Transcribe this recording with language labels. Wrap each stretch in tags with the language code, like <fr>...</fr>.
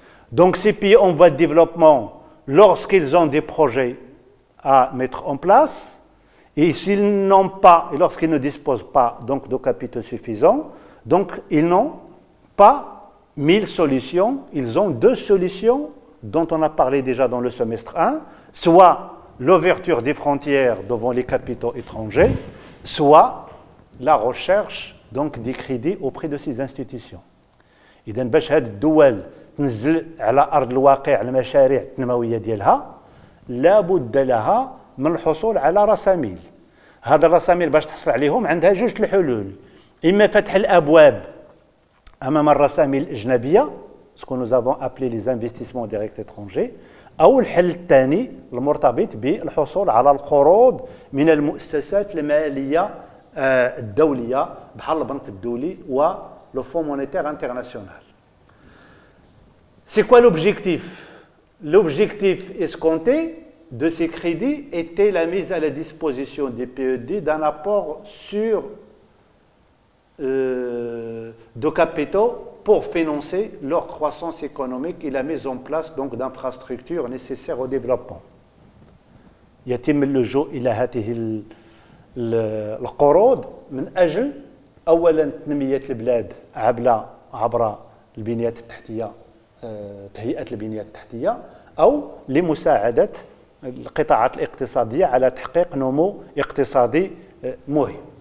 <fr>Donc ces pays en voie de développement, lorsqu'ils ont des projets à mettre en place, et s'ils n'ont pas, et lorsqu'ils ne disposent pas donc de capitaux suffisants, donc ils n'ont pas 1000 solutions, ils ont deux solutions dont on a parlé déjà dans le semestre 1, soit l'ouverture des frontières devant les capitaux étrangers, soit la recherche donc des crédits auprès de ces institutions.</fr> <ar>إذا باش هاد الدول تنزل على أرض الواقع المشاريع التنموية ديالها لابد لها من الحصول على رساميل. هاد الرسامير باش تحصل عليهم عندها جوج الحلول، اما فتح الابواب امام الرسامير الاجنبيه سكون</ar> <fr>nous avons appelé les investissements directs étrangers،</fr> <ar>او الحل الثاني المرتبط بالحصول على القروض من المؤسسات الماليه الدوليه بحال البنك الدولي و لو فون مونيتير انترناسيونال.</ar> <fr>C'est quoi l'objectif? L'objectif escompté de ces crédits était la mise à la disposition des PED d'un apport sur de capitaux pour financer leur croissance économique et la mise en place donc d'infrastructures nécessaires au développement.</fr> <ar>يتم اللجوء إلى هذه القروض من أجل أولا تنمية البلاد عبر البنيات التحتية، تهيئة البنيات التحتية، أو لمساعدة القطاعات الاقتصادية على تحقيق نمو اقتصادي مهم.</ar>